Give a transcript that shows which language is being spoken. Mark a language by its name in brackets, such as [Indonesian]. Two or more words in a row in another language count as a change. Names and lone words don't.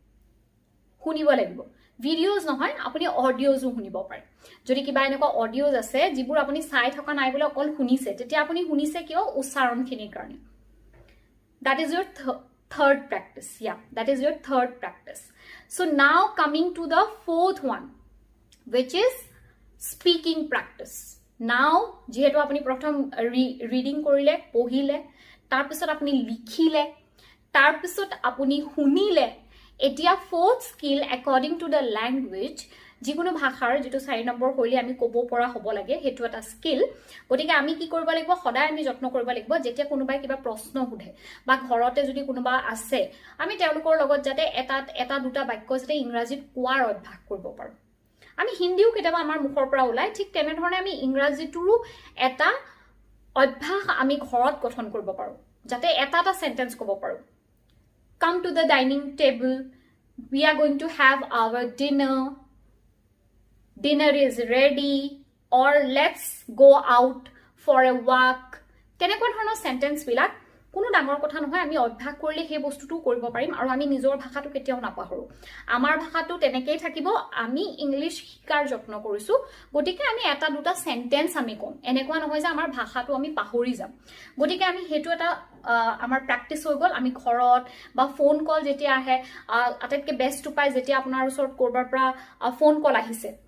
[Assamese] ভিডিওস নহয় আপুনি অডিওজও শুনিব পাৰে যদি কিবা এনেকুৱা অডিওজ আছে যিবোৰ আপুনি চাই থকা নাই বলে অকল শুনিছে তেতিয়া আপুনি শুনিছে কিয় উচ্চাৰণখিনিৰ কাৰণে [English] that is your third practice yeah that is your third practice so now coming to the fourth one which is speaking practice now [Assamese] যেহেতু আপুনি প্ৰথম ৰিডিং কৰিলে পঢ়িলে তাৰ পিছত আপুনি লিখিলে তাৰ পিছত আপুনি শুনিলে এতিয়া [English] fourth skill according to the language [Assamese] যিকোনো ভাষাৰ যেটো 4 নম্বৰ হইলে আমি ক'ব পৰা হ'ব লাগে হেতু এটা স্কিল গতিকে আমি কি কৰিব লাগিব সদায় আমি যত্ন কৰিব লাগিব যেতিয়া কোনোবাই কিবা প্ৰশ্ন সুধে বা ঘৰতে যদি কোনোবা আছে আমি তেওঁলোকৰ লগত যাতে এটা দুটা বাক্য যাতে ইংৰাজীত কোৱাৰ অভ্যাস কৰিব পাৰো আমি হিন্দীও কেতিয়াবা আমাৰ মুখৰ পৰা ওলাই ঠিক তেনে ধৰণে আমি ইংৰাজীটোৰো এটা অভ্যাস আমি ঘৰত গঠন কৰিব পাৰো যাতে এটা সেন্টেন্স ক'ব পাৰো [English] come to the dining table we are going to have our dinner is ready or let's go out for a walk [Assamese] তেনেকুৱা ধৰণৰ সেন্টেন্স বিলাক কোনো ডাঙৰ কথা নহয় আমি অভ্যাস কৰিলে সেই বস্তুটো কৰিব পাৰিম আৰু আমি নিজৰ ভাষাটো কেতিয়াও নাপাহৰো আমাৰ ভাষাটো তেনেকেই থাকিব আমি ইংলিশ শিকাৰ যত্ন কৰিছো গতিকে আমি এটা দুটা সেন্টেন্স আমি কম এনেকুৱা নহয় যে আমাৰ ভাষাটো আমি পাহৰি যাম গতিকে আমি হেতু এটা আমাৰ প্ৰ্যাকটিস হৈ গল আমি ঘৰত বা [English] phone call [Assamese] যেতিয়া আহে আটাইতকৈ বেষ্ট উপায় যেতিয়া আপোনাৰ ওচৰত কৰবাৰ পৰা [English] phone call [Assamese] আহিছে